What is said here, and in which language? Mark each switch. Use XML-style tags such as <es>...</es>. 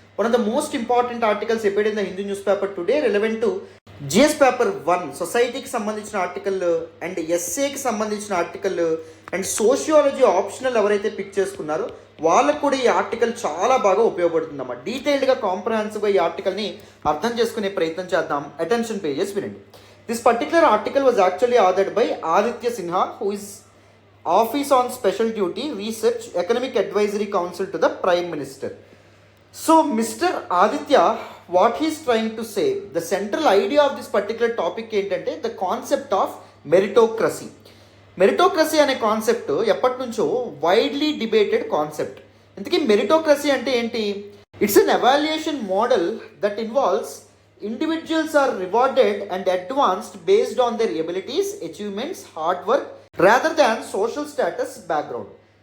<en>one of the most important articles appeared in the Hindu newspaper today relevant to GS paper 1</en> <te>సొసైటీకి సంబంధించిన article and ఎస్ఏకి సంబంధించిన article and sociology optional ఎవరైతే pick చేసుకున్నారో వాళ్ళకు కూడా ఈ ఆర్టికల్ చాలా బాగా ఉపయోగపడుతుందమ్మా. డీటెయిల్డ్గా కాంప్రహెన్సివ్గా ఈ ఆర్టికల్ని అర్థం చేసుకునే ప్రయత్నం చేద్దాం. అటెన్షన్ పేజెస్ వినండి.</te> <en>This particular article was actually authored by Aditya Sinha who is office on special duty research economic advisory council to the prime minister. So Mr. Aditya, what he is trying to say, the central idea of this particular topic ఏంటంటే the concept of meritocracy.</en> <te>Meritocracy అనే concept ఎప్పటి నుంచో widely debated concept. ఇంతకీ meritocracy అంటే ఏంటి?</te> <en>It's an evaluation model that involves individuals are rewarded and advanced based on their abilities, achievements, hard work rather than social status background.</en>